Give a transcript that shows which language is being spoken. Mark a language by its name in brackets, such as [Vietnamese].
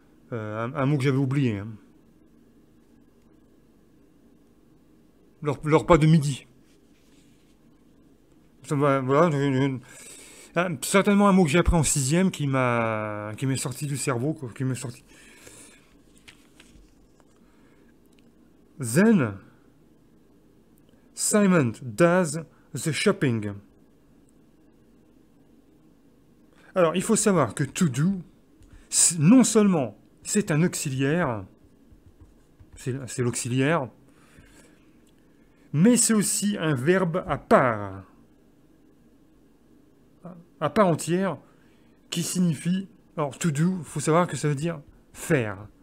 [French] Un mot que j'avais oublié, hein. Le repas de midi. Voilà, certainement un mot que j'ai appris en sixième qui m'est sorti du cerveau, quoi, qui m'est sorti. [English] Then Simon does the shopping. [French] Alors, il faut savoir que to do, non seulement c'est un auxiliaire, c'est l'auxiliaire, mais c'est aussi un verbe à part entière, qui signifie, alors to do, il faut savoir que ça veut dire faire.